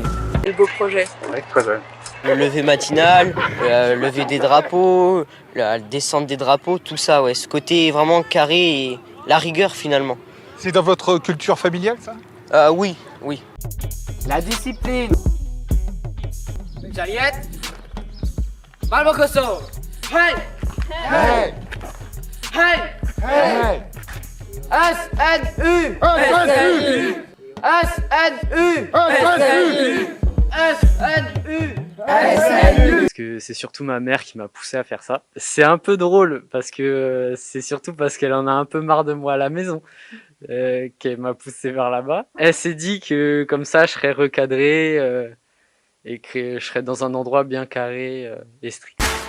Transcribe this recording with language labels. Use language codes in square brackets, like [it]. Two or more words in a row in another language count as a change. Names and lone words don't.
[fr] Le beau projet. Ouais, quoi ça ? Le lever matinal, le lever des drapeaux, la descente des drapeaux, tout ça, ouais. Ce côté vraiment carré et la rigueur finalement. C'est dans votre culture familiale ça ? Oui. La discipline. Jaliette. Balbocoso. Hey! Hey! Hey! Hey! SNU! SNU! SNU! SNU! Parce que c'est surtout ma mère qui m'a poussé à faire ça. C'est un peu drôle parce que c'est surtout parce qu'elle en a un peu marre de moi à la maison qu'elle m'a poussé vers là-bas. Elle s'est dit que comme ça je serais recadré et que je serais dans un endroit bien carré et strict.